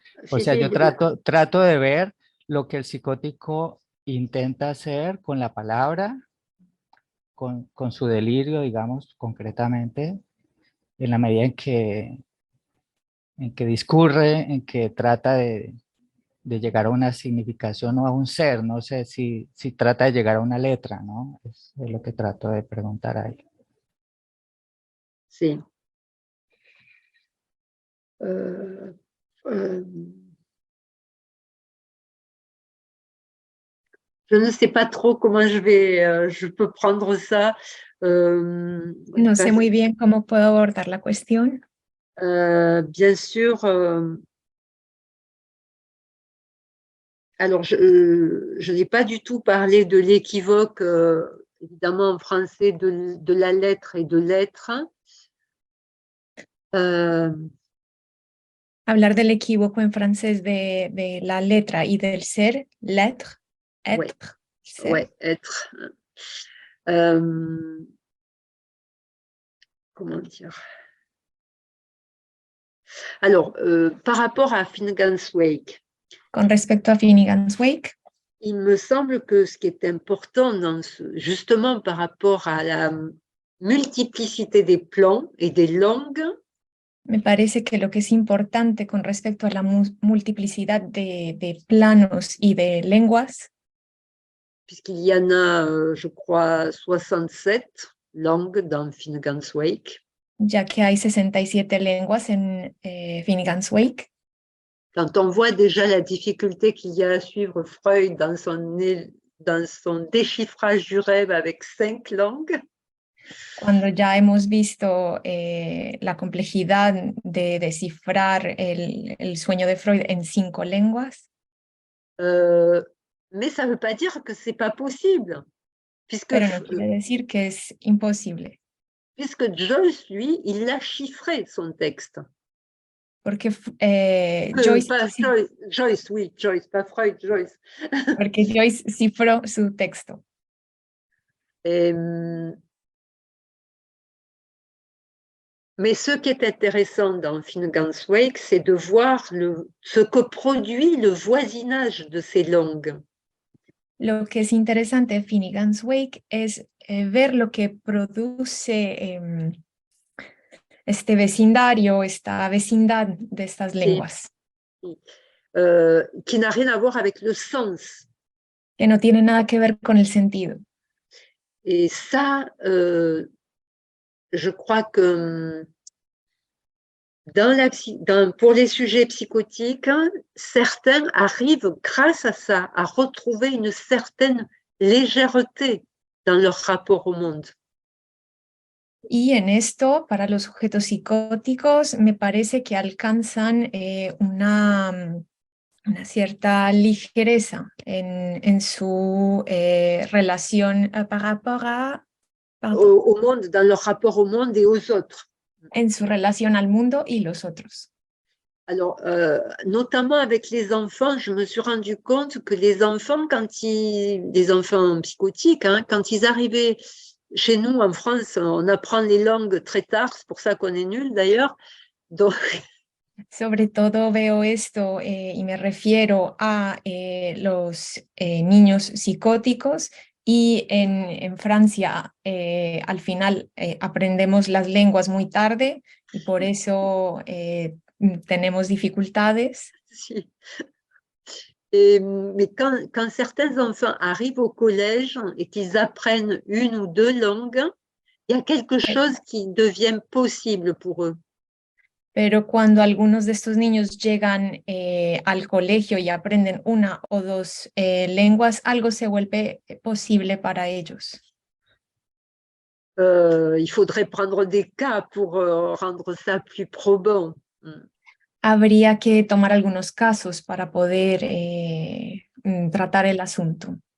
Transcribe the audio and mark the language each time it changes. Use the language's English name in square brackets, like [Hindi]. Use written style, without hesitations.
[Spanish] O sea, yo trato de ver lo que el psicótico intenta hacer con la palabra, con su delirio, digamos, concretamente, en la medida en que discurre, en que trata de llegar a una significación o a un ser. No sé si trata de llegar a una letra, ¿no? Es lo que trato de preguntar ahí. Sí. [French] Je ne sais pas trop comment je peux prendre ça. [Spanish] No sé muy bien cómo puedo abordar la cuestión. [French] Bien sûr, alors je n'ai pas du tout parlé de l'équivoque, évidemment en français, de la lettre et de l'être. [Spanish] Hablar del equívoco en francés de la letra y del ser, l'être, être, ser. [French] Ouais, être. Comment dire? Alors, par rapport à Finnegan's Wake. [Spanish] Con respecto a Finnegan's Wake. [French] Il me semble que ce qui est important, justement par rapport à la multiplicité des plans et des langues. [Spanish] Me parece que lo que es importante con respecto a la multiplicidad de planos y de lenguas. [French] Puisqu'il y en a, je crois, 67 langues dans Finnegan's Wake. [Spanish] Ya que hay 67 lenguas en Finnegan's Wake. [French] Quand on voit déjà la difficulté qu'il y a à suivre Freud dans son déchiffrage du rêve avec 5 langues. [Spanish] Cuando ya hemos visto la complejidad de descifrar el sueño de Freud en 5 lenguas. [French] Mais ça ne veut pas dire que ce n'est pas possible. [Spanish] Pero no quiere decir que es imposible. [French] Puisque Joyce, lui, il a chiffré son texte. [Spanish] Porque [French] Joyce, oui, Joyce, pas Freud, Joyce. [Spanish] Porque Joyce cifró su texto. [French] Mais ce qui est intéressant dans Finnegan's Wake, c'est de voir ce que produit le voisinage de ces langues. [Spanish] Lo que es interesante de Finnegan's Wake es ver lo que produce este vecindario, esta vecindad de estas lenguas. Sí. [French] Qui n'a rien à voir avec le sens. [Spanish] Que no tiene nada que ver con el sentido. [French] Et ça, je crois que pour les sujets psychotiques, certains arrivent grâce à ça à retrouver une certaine légèreté dans leur rapport au monde. [Spanish] Y en esto, para los sujetos psicóticos, me parece que alcanzan una cierta ligereza en su relación [French] par rapport à, au monde, dans leur rapport au monde et aux autres. [Spanish] En su relación al mundo y los otros. [French] Alors, notamment avec les enfants, je me suis rendu compte que les enfants, les enfants psychotiques, quand ils arrivaient chez nous en France, on apprend les langues très tard, c'est pour ça qu'on est nuls d'ailleurs. Donc... [Spanish] Sobre todo veo esto y me refiero a los niños psicóticos. Y en Francia, al final, aprendemos las lenguas muy tarde y por eso tenemos dificultades. Sí. [French] Mais quand certains enfants arrivent au collège et qu'ils apprennent 1 ou 2 langues, il y a quelque chose qui devient possible pour eux. [Spanish] Pero cuando algunos de estos niños llegan al colegio y aprenden 1 o 2 lenguas, algo se vuelve posible para ellos. [French] Il faudrait prendre des cas pour rendre ça plus probant. [Spanish] Habría que tomar algunos casos para poder tratar el asunto.